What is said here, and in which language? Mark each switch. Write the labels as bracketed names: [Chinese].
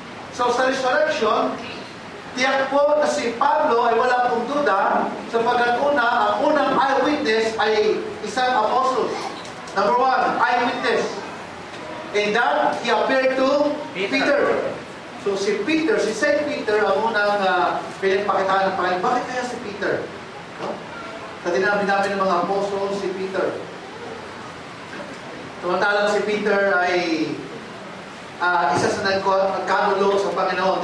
[Filipino] So sa resurrection, tiyak po na si Pablo ay wala pong duda sapagkat ang unang eyewitness ay isang apostle. [English] Number 1, eyewitness. And that, he appeared to Peter. [Filipino] So si St. Peter, ang unang pinagpakitaan ng Panginoon. Bakit kaya si Peter? No? Sa dinami-dami ng mga apostle, si Peter. Samantalang si Peter ay isa sa nagkanulo sa Panginoon.